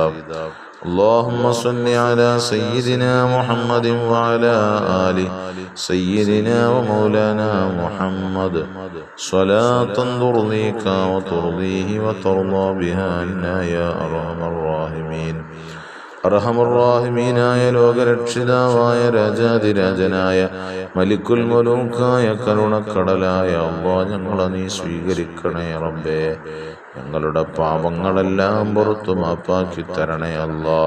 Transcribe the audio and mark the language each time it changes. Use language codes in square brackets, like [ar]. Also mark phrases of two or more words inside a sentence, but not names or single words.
[ar] اللهم صل على سيدنا محمد وعلى آل سيدنا ومولانا محمد صلاة ترضيك وترضيه وترضى بها عنا يا أرحم الراحمين. [ml] അർഹമർറാഹിമീനായ ലോകരക്ഷിതാവായ രാജാതിരാജനായ [ar] ملك الملوك [ml] കരുണക്കടലായ അല്ലാഹ്, ഞങ്ങളെ നീ സ്വീകരിക്കണേ റബ്ബേ. ഞങ്ങളുടെ പാപങ്ങളെല്ലാം പുറത്തു മാപ്പാക്കി തരണേ അല്ലാഹ്.